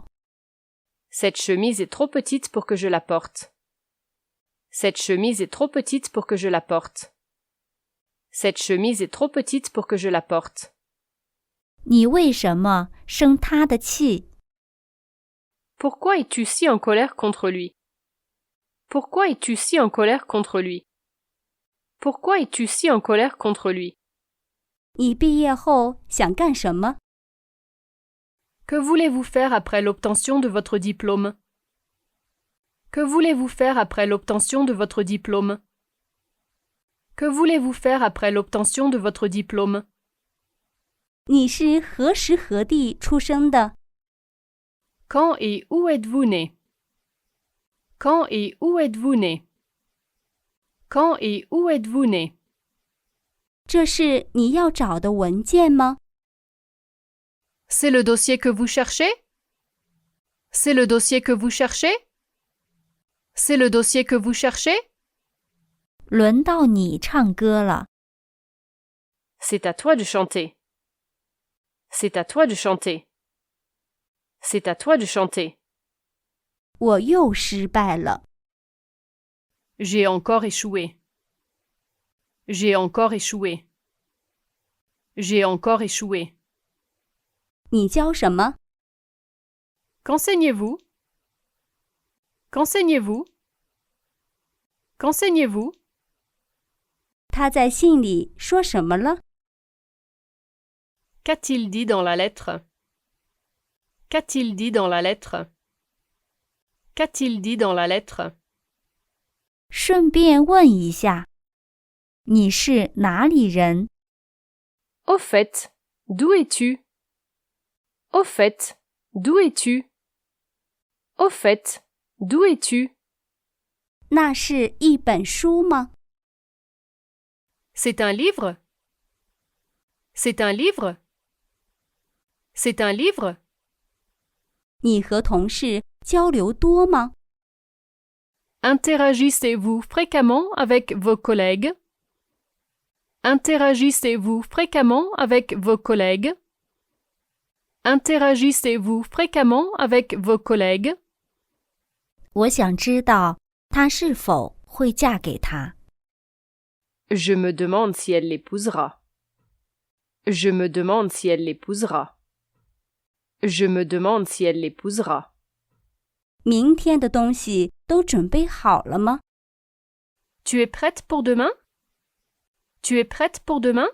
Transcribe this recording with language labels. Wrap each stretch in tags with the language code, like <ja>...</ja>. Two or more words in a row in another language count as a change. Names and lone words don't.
<fr>Cette chemise est trop petite pour que je la porte. Cette chemise est trop petite pour que je la porte. Cette chemise est trop petite pour que je la porte.</fr> <zh>你为什么生他的气？</zh> <fr>Pourquoi es-tu si en colère contre lui? Pourquoi es-tu si en colère contre lui? Pourquoi es-tu si en colère contre lui?</fr> <zh>你毕业后想干什么？</zh> <fr>Que voulez-vous faire après l'obtention de votre diplôme? Que voulez-vous faire après l'obtention de votre diplôme? Que voulez-vous faire après l'obtention de votre diplôme?</fr> <zh>你是何时何地出生的？</zh> <fr>Quand et où êtes-vous né? Quand et où êtes-vous né? Quand et où êtes-vous né?</fr> <zh>这是你要找的文件吗？</zh> <fr>C'est le dossier que vous cherchez? C'est le dossier que vous cherchez? C'est le dossier que vous cherchez?</fr> <zh>轮到你唱歌了。</zh> <fr>C'est à toi de chanter. C'est à toi de chanter. C'est à toi de chanter.</fr> <zh>我又失败了。</zh> <fr>J'ai encore échoué. J'ai encore échoué. J'ai encore échoué.</fr> <zh>你教什么？</zh> <fr>Qu'enseignez-vous? Qu'enseignez-vous? Qu'enseignez-vous?</fr> <zh>他在信里说什么了？</zh> <fr>Qu'a-t-il dit dans la lettre? Qu'a-t-il dit dans la lettre? Qu'a-t-il dit dans la lettre?</fr> <zh>顺便问一下，你是哪里人？</zh> <fr>Au fait, d'où es-tu? Au fait, d'où es-tu? Au fait, d'où es-tu?</fr> <zh>那是一本书吗？</zh> <fr>C'est un livre? C'est un livre? C'est un livre?</fr> <zh>你和同事交流多吗？</zh> <fr>Interagissez-vous fréquemment avec vos collègues? Interagissez-vous fréquemment avec vos collègues? Interagissez-vous fréquemment avec vos collègues?</fr> <zh>我想知道她是否会嫁给他。</zh> <fr>Je me demande si elle l'épousera. Je me demande si elle l'épousera. Je me demande si elle l'épousera.</fr> <zh>明天的东西都准备好了吗？</zh> <fr>Tu es prête pour demain? Tu es prête pour demain?</fr>